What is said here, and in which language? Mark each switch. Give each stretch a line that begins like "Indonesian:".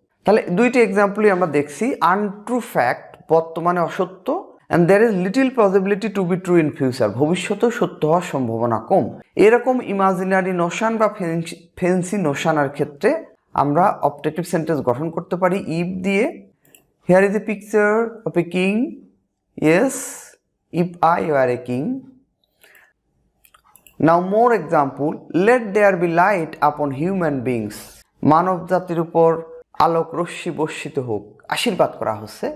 Bangla: তাহলে দুইটি এক্সাম্পলই আমরা দেখছি, আনট্রু ফ্যাক্ট বর্তমানে অসত্য,
English: and there is little possibility to be true in future,
Bangla: ভবিষ্যতেও সত্য হওয়ার সম্ভাবনা কম। এরকম ইমাজিনারি নোশন বা ফ্যান্সি নোশনের ক্ষেত্রে আমরা অপটেটিভ সেন্টেন্স গঠন করতে পারি ইফ দিয়ে,
English: Here is a picture of a king. Yes, if I were a king. Now more example. Let there be light upon human beings.
Bangla: মানব জাতির উপর আলোক রশ্মি বর্ষিত হোক, আশীর্বাদ করা হচ্ছে।